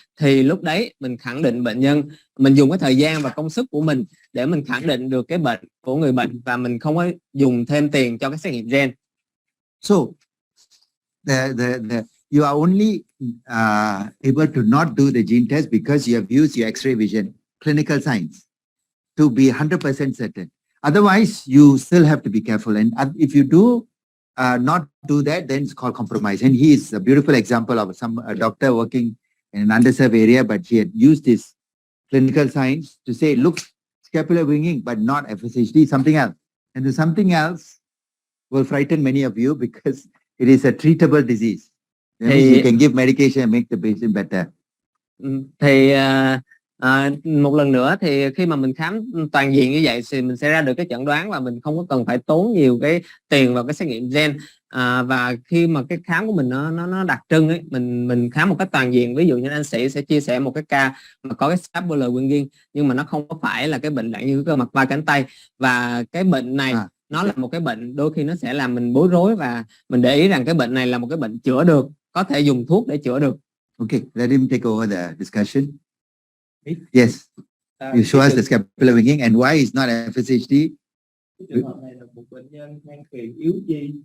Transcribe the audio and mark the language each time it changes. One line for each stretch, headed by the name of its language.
Vietnamese: Thì lúc đấy mình khẳng định bệnh nhân, mình dùng cái thời gian và công sức của mình để mình khẳng định được cái bệnh của người bệnh, và mình không có dùng thêm tiền cho cái xét nghiệm gen.
English: So you are only able to not do the gene test because you have used your X-ray vision, clinical science, to be 100% certain. Otherwise, you still have to be careful. And if you do not do that, then it's called compromise. And he is a beautiful example of a doctor working in an underserved area, but he had used his clinical science to say, look, scapular winging, but not FSHD, something else. And the something else will frighten many of you because it is a treatable disease. That means you can give medication and make the patient better.
Vietnamese: Thì một lần nữa thì khi mà mình khám toàn diện như vậy thì mình sẽ ra được cái chẩn đoán và mình không có cần phải tốn nhiều cái tiền vào cái xét nghiệm gen. Và khi mà cái khám của mình nó đặc trưng ấy, mình khám một cách toàn diện, ví dụ như anh sĩ sẽ chia sẻ một cái ca mà có cái scapular winging nhưng mà nó không có phải là cái bệnh như cơ mặt vai cánh tay, và cái bệnh này nó là một cái bệnh đôi khi nó sẽ làm mình bối rối, và mình để ý rằng cái bệnh này là một cái bệnh chữa được, có thể dùng thuốc để chữa được.
English: Okay, let him take over the discussion. Yes, you show us the scapular winging and why it's not FSHD.
Vietnamese: Trường hợp này là một bệnh nhân mang tiền yếu chi.